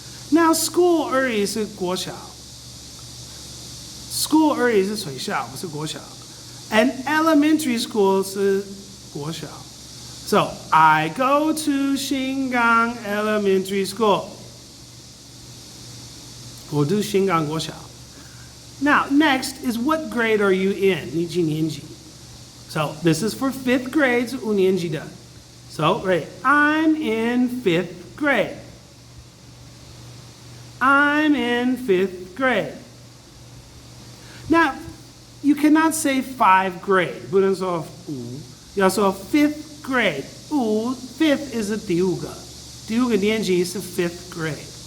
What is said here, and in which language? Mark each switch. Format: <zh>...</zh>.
<zh>Now, school 而已是国小.School 而已是学校，不是国小.</zh> <en>And elementary school</en> <zh>是国小.</zh> <en>So, I go to Xingang Elementary School.</en> <zh>我读 Xingang 国小.</zh> <en>Now, next is what grade are you in?</en> <zh>你几年级?</zh> <en>So, this is for 5th grade,</en> <zh>5年级的.</zh> <en>So, right, I'm in 5th grade. I'm in 5th grade. Now, you cannot say 5th grade.</en> <zh>不能说5, 要说 5th grade.</zh> <en>5th is</en> <zh>第5个. 第5个年级是 5th grade.</zh>